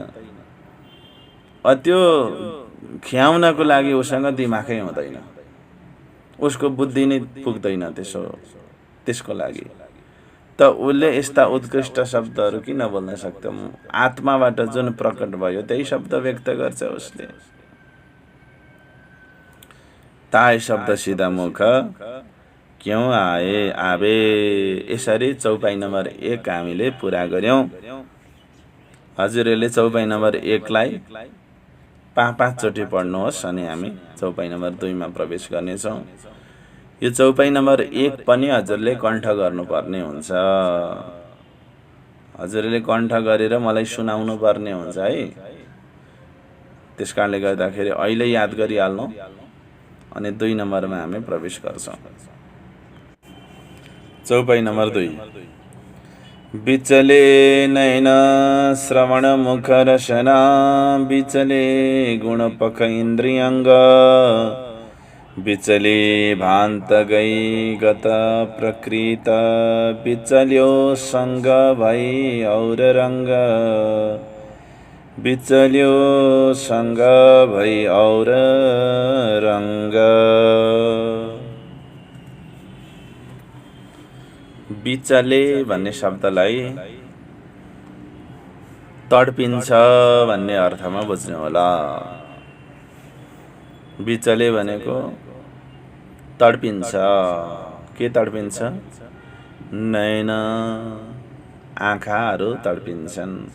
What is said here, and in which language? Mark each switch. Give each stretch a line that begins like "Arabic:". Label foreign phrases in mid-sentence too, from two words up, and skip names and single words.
Nepali: त्यो ख्याउनको लागि उसँग दिमागै हुँदैन, उसको बुद्धि नै पुग्दैन त्यसको लागि। त उसले यस्ता उत्कृष्ट शब्दहरू किन बोल्न सक्छ? आत्माबाट जुन प्रकट भयो त्यही शब्द व्यक्त गर्छ उसले।
Hindi: ताई शब्द सीधा मुख क्यों आवे।
Nepali: यसरी चौपाई नम्बर 1 हामीले पुरा गर्यौं। हजुरहरूले चौपाई नम्बर 1 लाई 5 चोटि पढ्नुहोस् अनि हामी चौपाई नम्बर 2 मा प्रवेश गर्नेछौँ। यो चौपाई नम्बर 1 पनि हजुरले कण्ठ गर्नुपर्ने हुन्छ। हजुरले कण्ठ गरेर मलाई सुनाउनु पर्ने हुन्छ है। त्यसकारणले गर्दाखेरि अहिले याद गरिहाल्नु अनि 2 नम्बरमा हामी प्रवेश गर्छौँ। चौपाई नम्बर 2।
Hindi: बिचले नयन श्रवण मुख रसना, बिचले गुण पख इन्द्रियंग, बिचले भान्त गई गत प्रकृत, बिचल्यो संग भई और रंग, बिचल्यो संग भई और रंग।
Nepali: बिचले भन्ने शब्दलाई तडपिन्छ भन्ने अर्थमा बुझ्नु होला। बिचले भनेको तडपिन्छ। के तडपिन्छ? नयन, आँखाहरू तडपिन्छन्।